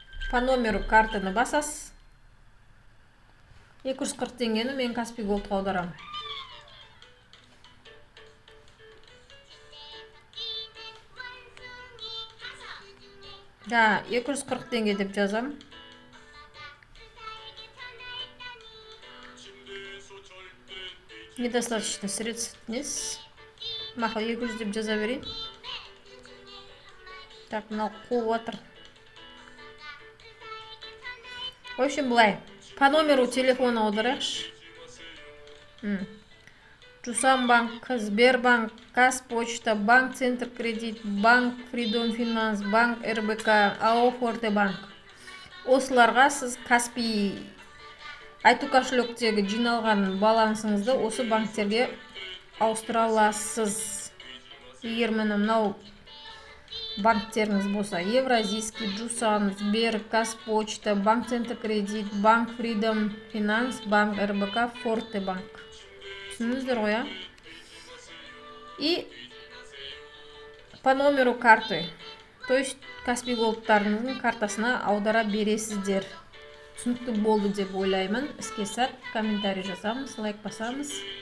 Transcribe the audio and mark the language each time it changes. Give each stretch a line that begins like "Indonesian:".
Russian: По номеру
Kazakh: картаны басасыз. 240 теңгені мен Каспий Голдқа аударам. Да, 240 теңге деп жазам.
Russian: Недостаточно средств нет.
Kazakh: Мақыл 200 деп жаза берейін. Так, мынау қуып отыр.
Russian: В общем,
Kazakh: былай.
Russian: По номеру телефона
Kazakh: аударайықшы. Жусамбанк, Сбербанк, Казпочта, Банк Центр Кредит, Банк Фридом Финанс, Банк РБК, АО Фортебанк. Осыларға сіз Каспий айту кошелектегі жиналған балансыңызды осы банктерге ауыстыра аласыз. Егер мынау банктеріңіз болса, Евразийский, Жусан, Сбер, Казпочта, Банк Центр Кредит, Банк Фридом Финанс, Банк РБК, Фортебанк. Түсіндіңіздер ғой,
Russian: И по номеру карты, то есть
Kazakh: Каспий Голдтарыңыздың картасына аудара бересіздер. Түсінікті болды деп ойлаймын. Іске сәт комментарий жазамыз, лайк басамыз.